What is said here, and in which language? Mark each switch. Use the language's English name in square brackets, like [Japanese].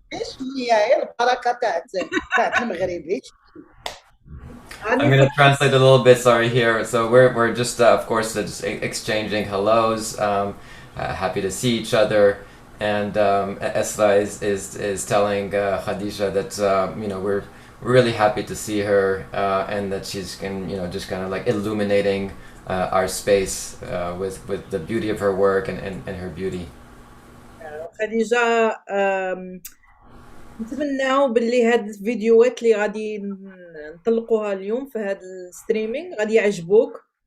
[Arabic] شوية غير البركة تاعت المغربي. [English] I'm going to translate a little bit, sorry here. So we're just of course just exchanging hellos, happy to see each other, and Esra is telling Khadija that we're really happy to see her, and that she's just kind of like illuminating our space with the beauty of her work and her beauty. [Arabic] خديجة، نتمناو باللي هاد الفيديوهات اللي غادي نطلقوها اليوم في هاد الستريمينغ غادي يعجبوك